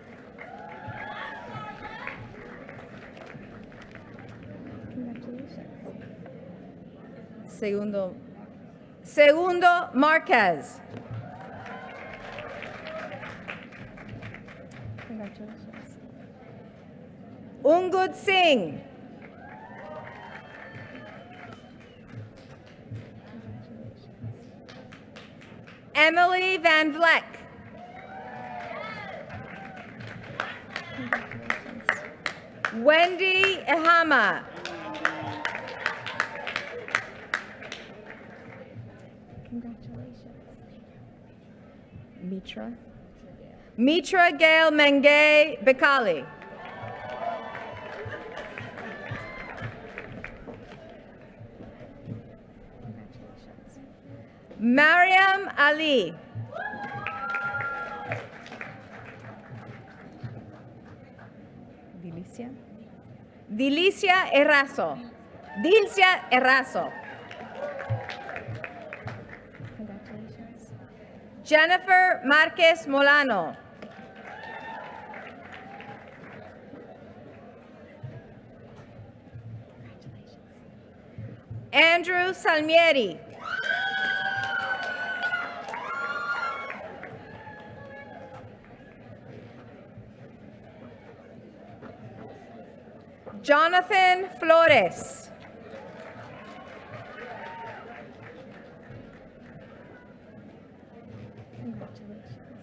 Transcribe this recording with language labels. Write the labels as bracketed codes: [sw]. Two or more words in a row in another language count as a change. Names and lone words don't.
[en] Congratulations. Segundo Marquez. Congratulations. Ungud Singh. Emily Van Vleck. Wendy Ihama. Congratulations. Mitra. Mitra Gail Mengay Bekali. Congratulations. Mariam Ali. Delicia. Delicia Errazo. Dilcia Errazo. Congratulations. Jennifer Marquez Molano. Andrew Salmieri. Jonathan Flores. Congratulations.